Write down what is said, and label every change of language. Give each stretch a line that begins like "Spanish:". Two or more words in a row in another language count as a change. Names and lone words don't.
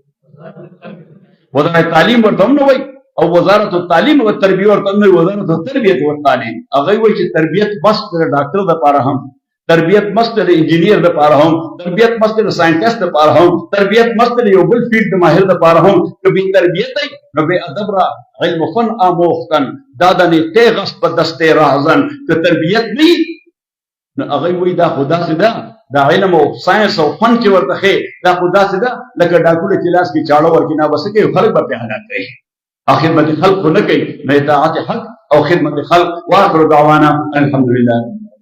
Pashto: وزارت تعلیم ورته هم نه وایي او
Arabic: وزارت التعلیم والتربیه
Pashto: ورته هم نه وایي
Arabic: وزارت التربیة والتعلیم
Pashto: هغه وایي چې تربیت بس د ډاکټر دپاره هم تربیت مست د انجینیر دپاره هم تربیت مست د ساینټسټ دپاره هم تربیت مست د یو بل فیلډ د ماهر دپاره هم که بې تربیت ای نو
Persian: بې ادب را علم و فن آموختن دادن تیغ است په دست راهزن
Pashto: که تربیت نه نو هغه وایي دا خو داسې ده دا علم او ساینس او فن چې ورته ښې دا خو داسې ده لکه ډاکو له کلاس کې چاړه ورکړي نه بس کوي خلک به پرې هلاک کوي او خدمت خلق خو نه کوي نه اطاعت حق او خدمت خلق
Arabic: واخر دعوانا الحمدلله